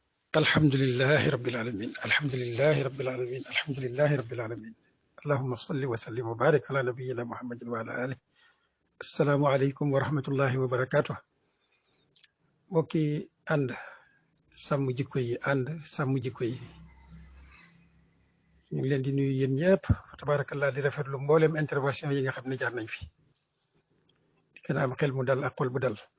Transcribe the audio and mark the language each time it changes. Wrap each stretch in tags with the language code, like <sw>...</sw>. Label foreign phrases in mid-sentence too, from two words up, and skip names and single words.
<ar>الحمد لله رب العالمين الحمد لله رب العالمين الحمد لله رب العالمين اللهم صل وسلم وبارك على نبينا محمد وعلى آله. السلام عليكم ورحمة الله وبركاته.</ar> <wo>mbokki ànd sàmm jikko yi ànd sàmm jikko yi ñu ngi leen di nuyu yéen ñëpp tabarakallah di rafetlu mboolem intervention yi nga xam ne jaar nañ fi di gën a am xel mu dal ak xol bu dal.</wo>